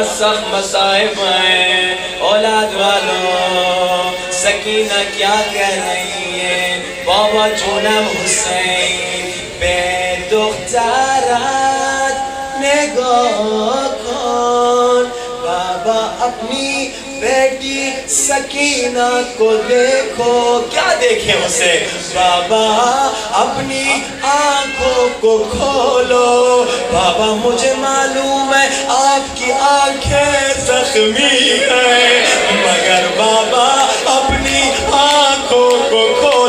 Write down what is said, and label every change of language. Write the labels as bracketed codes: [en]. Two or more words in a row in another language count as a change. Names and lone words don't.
[ur] سب مصائب ہیں۔ اولاد والوں سکینہ کیا کہہ رہی ہے؟ [fa] بابا جونم حسین به دخترت نگاه کن، [ur] بابا اپنی بیٹی سکینہ کو دیکھو۔ کیا دیکھیں اسے؟ بابا اپنی آنکھوں کو کھولو۔ بابا مجھے معلوم ہے آپ کی آنکھیں زخمی ہیں، مگر بابا اپنی آنکھوں کو کھولو۔